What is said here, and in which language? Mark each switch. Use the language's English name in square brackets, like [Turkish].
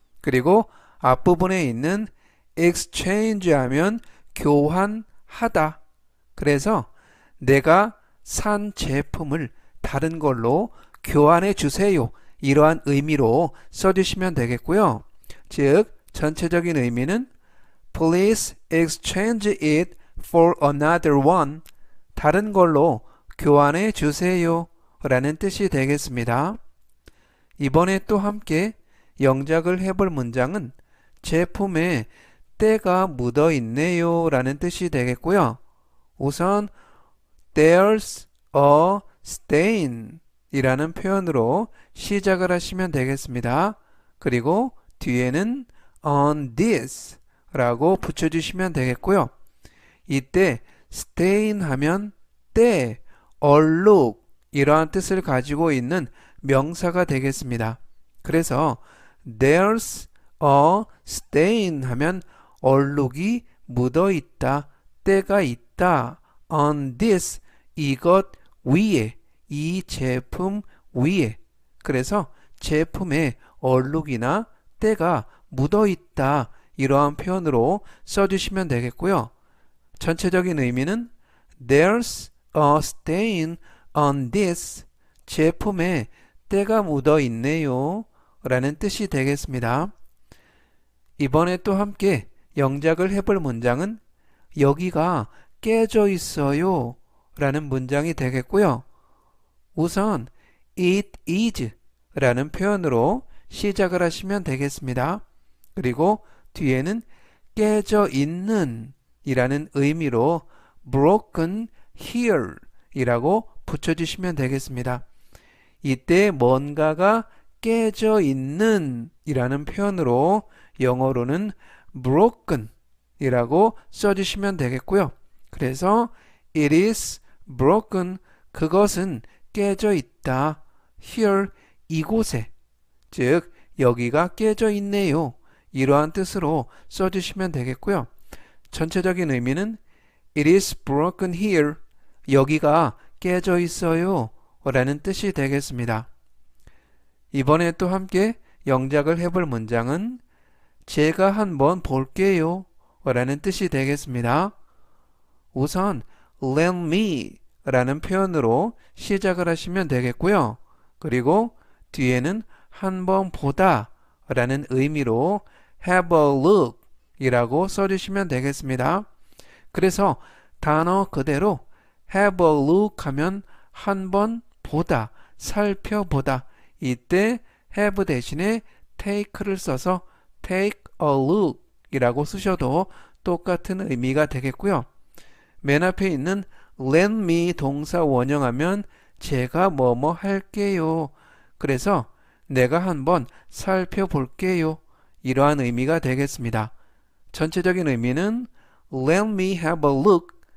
[Korean] 그리고 앞부분에 있는 exchange 하면 교환하다. 그래서 내가 산 제품을 다른 걸로 교환해 주세요. 이러한 의미로 써주시면 되겠고요. 즉 전체적인 의미는 [English] Please exchange it for another one. [Korean] 다른 걸로 교환해 주세요. 라는 뜻이 되겠습니다. 이번에 또 함께 영작을 해볼 문장은 제품에 때가 묻어 있네요. 라는 뜻이 되겠고요. 우선 [English] There's a stain [Korean] 이라는 표현으로 시작을 하시면 되겠습니다. 그리고 뒤에는 [English] on this [Korean] 라고 붙여주시면 되겠고요. 이때 stain 하면 때, 얼룩 이러한 뜻을 가지고 있는 명사가 되겠습니다. 그래서 [English] there's a stain [Korean] 하면 얼룩이 묻어 있다, 때가 있다. [English] on this [Korean] 이것 위에, 이 제품 위에. 그래서 제품에 얼룩이나 때가 묻어 있다. 이러한 표현으로 써주시면 되겠고요. 전체적인 의미는 [English] There's a stain on this. [Korean] 제품에 때가 묻어 있네요. 라는 뜻이 되겠습니다. 이번에 또 함께 영작을 해볼 문장은 여기가 깨져 있어요. 라는 문장이 되겠고요. 우선 [English] it is [Korean] 라는 표현으로 시작을 하시면 되겠습니다. 그리고 뒤에는 깨져 있는 이라는 의미로 [English] broken here [Korean] 이라고 붙여주시면 되겠습니다. 이때 뭔가가 깨져 있는 이라는 표현으로 영어로는 broken 이라고 써주시면 되겠고요. 그래서 [English] it is broken [Korean] 그것은 깨져 있다. here 이곳에 즉 여기가 깨져 있네요. 이러한 뜻으로 써주시면 되겠고요. 전체적인 의미는 [English] It is broken here. [Korean] 여기가 깨져 있어요. 라는 뜻이 되겠습니다. 이번에 또 함께 영작을 해볼 문장은 제가 한번 볼게요. 라는 뜻이 되겠습니다. 우선 [English] let me [Korean] 라는 표현으로 시작을 하시면 되겠고요. 그리고 뒤에는 한번 보다 라는 의미로 [English] have a look [Korean] 이라고 써주시면 되겠습니다. 그래서 단어 그대로 [English] have a look [Korean] 하면 한번 보다, 살펴보다. 이때 have 대신에 take를 써서 [English] take a look [Korean] 이라고 쓰셔도 똑같은 의미가 되겠고요. 맨 앞에 있는 [English] let me [Korean] 동사 원형하면 제가 뭐뭐 할게요. 그래서 내가 한번 살펴볼게요. 이러한 의미가 되겠습니다. 전체적인 의미는 [English] Let me have a look.